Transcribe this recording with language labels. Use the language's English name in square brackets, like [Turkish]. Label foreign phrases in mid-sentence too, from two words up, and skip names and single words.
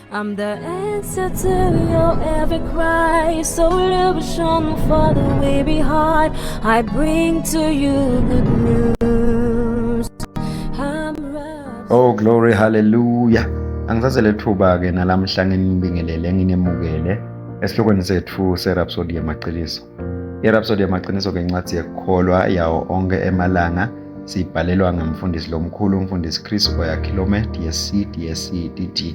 [English] I'm the answer to your every cry. Solution for the weary heart. I bring to you good news. Oh glory, hallelujah. [Swati] Angizazele thuba-ke nalamhla nginibingelele nginemukele esihlokweni sethu serhapsody yamaqiniso. IRhapsody yamaqiniso-ke incwadi yekukholwa yawo onke emalanga siyibhalelwa ngemfundisi lomkhulu umfundisi Chris Oyakhilome DSC DT.